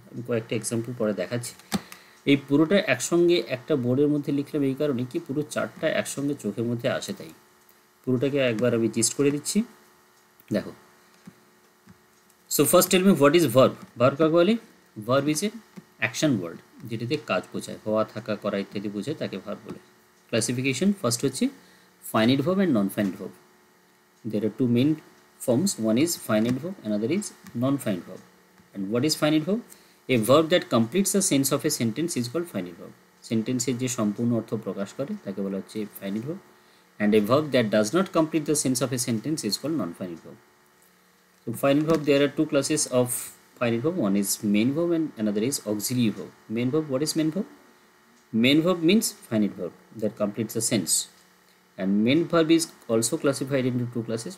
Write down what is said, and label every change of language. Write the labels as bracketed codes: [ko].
[bn] আমি কয়েকটা এক্সাম্পল পরে দেখাচ্ছি। এই পুরোটা একসঙ্গে একটা বোর্ডের মধ্যে লিখলাম এই কারণে কি পুরো চারটা একসঙ্গে চোখের মধ্যে আসে, তাই পুরোটাকে একবার আমি জিস্ট করে দিচ্ছি। [en] দেখো, so first tell me what is verb. [bn] Verb কাকে বলে? [en] verb is a action word, [bn] যেটাতে কাজ বোঝায়, হওয়া, থাকা, করা ইত্যাদি বোঝায়, তাকে ভার্ব বলে। [en] Classification, first হচ্ছে finite verb and non finite verb. There are two main forms, one is finite verb, another is non-finite verb. And what is finite verb? A verb that completes the sense of a sentence is called finite verb. [bn] Sentence যে সম্পূর্ণ অর্থ প্রকাশ করে তাকে বলা হচ্ছে finite verb. [en] And a verb that does not complete the sense of a sentence is called non-finite verb. So finite verb, there are two classes of finite verb. One is main verb and another is auxiliary verb. Main verb, what is main verb? Main verb means finite verb that completes the sense. And main verb is also classified into two classes.